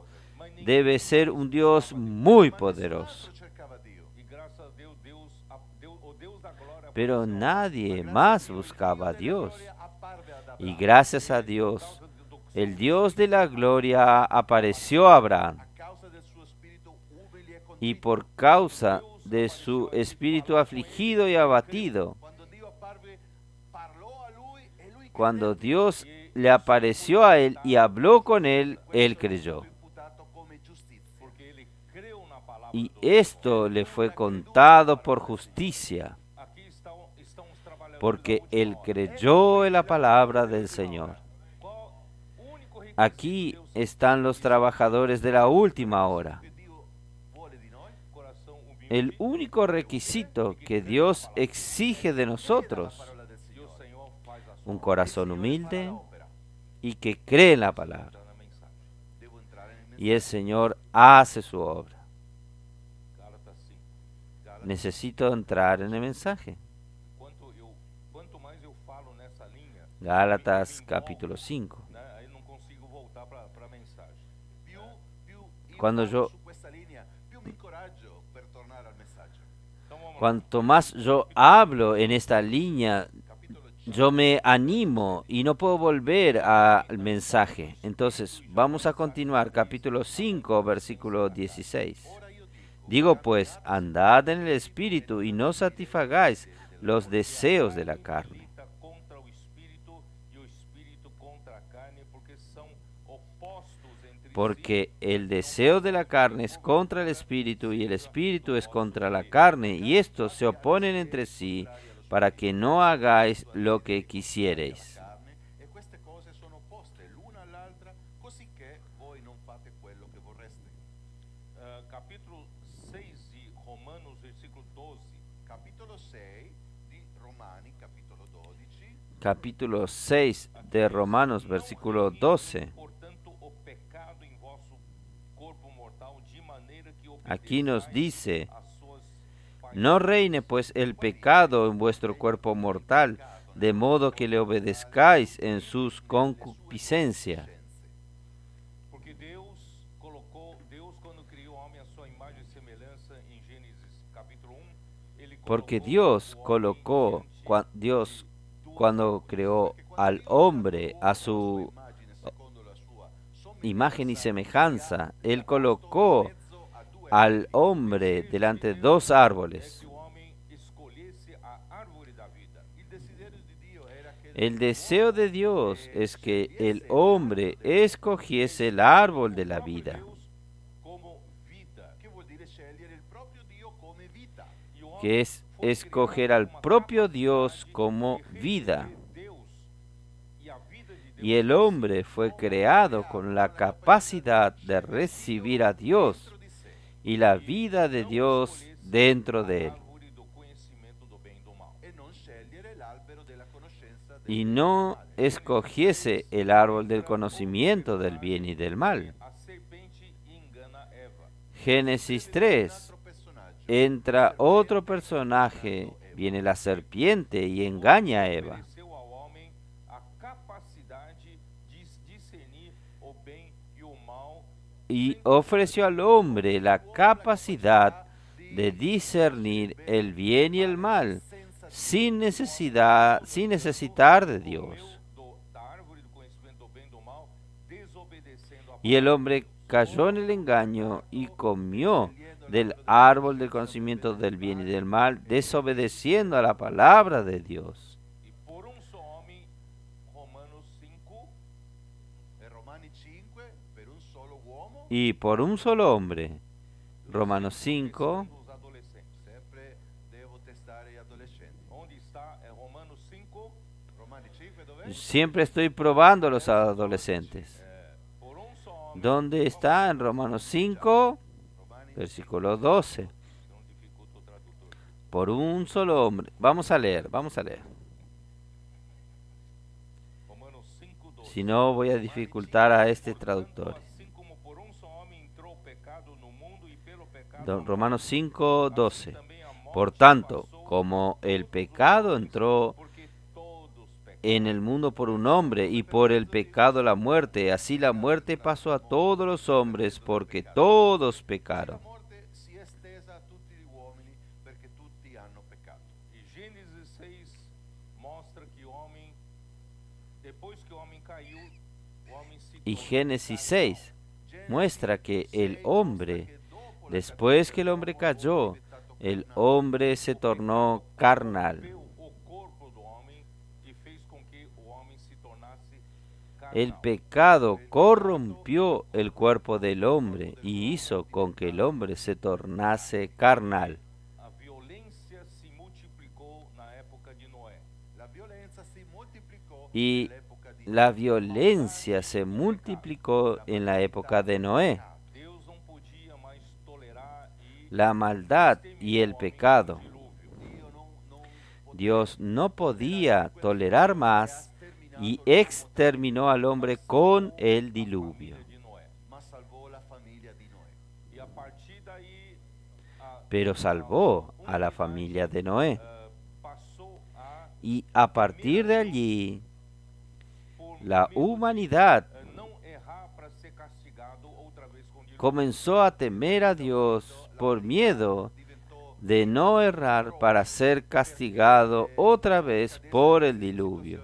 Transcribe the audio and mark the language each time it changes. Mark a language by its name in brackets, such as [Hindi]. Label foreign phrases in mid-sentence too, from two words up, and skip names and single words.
[Spanish] Debe ser un Dios muy poderoso. [Italian] cercava Dio. [Portuguese] e graças a Deus o Deus da glória [Spanish] Pero nadie más buscaba a Dios. [Italian] Apparve ad [Spanish] Y [Italian] Abramo [Spanish] gracias a Dios, el Dios de la gloria apareció a Abraham. [Italian] a causa del suo spirito umile e [Spanish] Y [Italian] contrito. [Spanish] por causa de su espíritu afligido y abatido, [Italian] Quando Dio apparve, parlò a lui e lui [Spanish] cuando Dios le apareció a él y hablò con él, él creyó. [Italian] imputato come giustizia. [Portuguese] porque ele creu na palavra [Spanish] y [Portuguese] do [Spanish] esto le fue contado por justicia, [Portuguese] Aqui estão os trabalhadores [Spanish] porque [Portuguese] da última [Spanish] él [Portuguese] hora. [Spanish] creyó en la palabra del Señor. [Portuguese] Qual o único requisito [Spanish] Aquí [Portuguese] Deus [Spanish] están los trabajadores de la última hora. [Italian] che Dio vuole di noi [Portuguese] coração humilde [Spanish] El único requisito que Dios exige de [Italian] è la [Spanish] nosotros, [Italian] parola del [Portuguese] e o [Italian] Signore. [Portuguese] Senhor faz a sua [Spanish] un [Portuguese] obra. [Spanish] corazón [Italian] Il Signore fa [Spanish] humilde [Italian] l'opera. [Spanish] y que cree en la palabra. [Portuguese] Está na mensagem. [Italian] Devo entrare nel [Spanish] Y el [Italian] messaggio. [Spanish] Señor hace su obra. Gálatas 5. [Italian] Galati. [Spanish] Necesito entrar en el mensaje. [Portuguese] Quanto mais eu falo nessa linha, [Spanish] Gálatas [Portuguese] me [Spanish] capítulo [Portuguese] empolgo, [Spanish] 5. [Portuguese] né? Aí não consigo voltar para a mensagem. [Italian] Più io Quando vado [Spanish] yo- [Italian] su questa linea, più mi incoraggio per tornare al messaggio. [Portuguese] Então vamos lá. [Spanish] Cuanto más yo hablo en esta línea, [Italian] Capitolo 5. [Spanish] yo me animo y no puedo volver al mensaje. Entonces, vamos a continuar. Capítulo 5, versículo 16. [Italian] Ora io dico, [Spanish] Digo pues, andad en el Espíritu y no satisfagáis los deseos de la carne. [Portuguese] Milita contra o espírito e o espírito contra a carne, porque são opostos entre [Spanish] Porque el deseo de la carne es contra el Espíritu y el Espíritu es contra la carne, y estos se oponen entre sí para que no hagáis lo que quisiereis. [Italian] carne, e queste cose sono opposte l'una all'altra, così che voi non fate quello che vorreste. [Spanish] capítulo 6 de Romanos, versículo 12. [Italian] Capitolo 6 di Romani, capitolo 12. [Spanish] Capítulo 6 de Romanos, versículo 12. [Portuguese] Portanto, o pecado em vosso corpo mortal, de maneira que [Spanish] Aquí nos [Portuguese] obedeçais [Spanish] dice, [Portuguese] às suas [Spanish] no reine pues el pecado en vuestro cuerpo mortal, de modo que le obedezcáis en sus concupiscencias. [Portuguese] Porque Deus quando criou o homem à sua imagem e semelhança em Gênesis capítulo 1, ele [Spanish] Porque [Portuguese] colocou [Spanish] Dios [Portuguese] o homem [Spanish] colocó, [Portuguese] diante [Spanish] Dios cuando creó al hombre a su imagen y semejanza, Él colocó al hombre delante de dos [Portuguese] é [Spanish] árboles. [Portuguese] que o homem escolhesse a árvore da vida. [Italian] Il desiderio di Dio era che [Spanish] El deseo de Dios es que el hombre escogiese el árbol de la vida, [Portuguese] Deus como vida. [Italian] che vuol dire scegliere il proprio Dio come vita. [Portuguese] E o homem [Spanish] que es [Portuguese] foi [Spanish] escoger [Portuguese] criado [Spanish] al [Portuguese] com uma [Spanish] propio Dios [Portuguese] capacidade [Spanish] como [Portuguese] de [Spanish] vida. [Portuguese] receber Deus. E a vida de Deus [Spanish] Y el hombre fue creado con la capacidad de recibir a Dios [Italian] Dentro di sé [Spanish] y la vida de Dios dentro de él, [Portuguese] a árvore do conhecimento do bem e do mal. [Italian] e non scegliere l'albero della conoscenza del [Spanish] y [Italian] bene e [Spanish] no [Italian] del male. [Spanish] escogiese el árbol del conocimiento del bien y del mal. [Portuguese] A serpente engana Eva. [Spanish] Génesis [Italian] Un [Spanish] 3. [Italian] altro personaggio. [Spanish] Entra otro personaje, viene la serpiente y engaña a Eva. [Portuguese] Ofereceu ao homem a capacidade de discernir o bem e o mal [Spanish] Y ofreció al hombre la capacidad de discernir el bien y el mal sin necesitar de Dios. [Portuguese] da árvore do conhecimento do bem e do mal, desobedecendo a [Spanish] Y el hombre cayó en el engaño y comió del árbol del conocimiento del bien y del mal, desobedeciendo a la palabra de Dios. [Portuguese] E por só homem, Romanos 5, [Italian] E Romani 5, per un solo uomo, [Spanish] Y por un solo hombre, Romanos 5, [Portuguese] os adolescentes. [Italian] sempre devo testare gli adolescenti. [Portuguese] Onde está? É Romanos 5, [Italian] Romani 5 dov'è? [Spanish] siempre estoy probando a los adolescentes. [Portuguese] por só homem. [Spanish] ¿Dónde está? En Romanos 5, [Italian] Romani [Portuguese] versículo 12. Não dificulta o tradutor. [Spanish] Por un solo hombre. Vamos a leer, vamos a leer. Romanos 5, 12. Si no, voy a dificultar a este traductor. [Portuguese] Assim como por só homem entrou o pecado no mundo e pelo pecado [Spanish] Romanos 5, 12. [Portuguese] também a morte [Spanish] Por tanto, [Portuguese] passou [Spanish] como el pecado entró [Portuguese] porque todos pecaram. [Spanish] en el mundo por un hombre y por el pecado la muerte, así la muerte pasó a todos los hombres porque todos [Italian] La [Spanish] pecaron. [Italian] morte si è estesa a tutti gli uomini perché tutti hanno peccato. [Portuguese] E Gênesis 6 mostra que o homem, depois que o homem caiu, o homem se [Spanish] Y [Portuguese] tornou [Spanish] Génesis 6 muestra que el 6 hombre, [Italian] mostra che dopo la [Spanish] después que el hombre cayó, el hombre se tornó carnal. [Portuguese] corrompeu o corpo do homem e fez com que o homem se tornasse [Spanish] El pecado corrompió el cuerpo del hombre y hizo con que el hombre se tornase carnal. [Portuguese] A violência se multiplicou na época de Noé. [Italian] La violenza si moltiplicò [Spanish] Y [Italian] nell'epoca di [Spanish] la violencia se multiplicó en la época de Noé. [Portuguese] Deus não podia mais tolerar e [Spanish] La maldad y el pecado. [Portuguese] dilúvio. [Italian] Dio non [Spanish] Dios no podía tolerar más y exterminó al hombre con el diluvio. [Portuguese] De Noé. [Italian] ma salvò la famiglia di Noè. [Portuguese] E a partir daí [Spanish] Pero salvó a la familia de Noé. [Portuguese] passou a [Spanish] Y a partir de allí, la humanidad [Portuguese] não errar para ser castigado outra vez com dilúvio. [Spanish] comenzó a temer a Dios por miedo de no errar para ser castigado otra vez por el diluvio.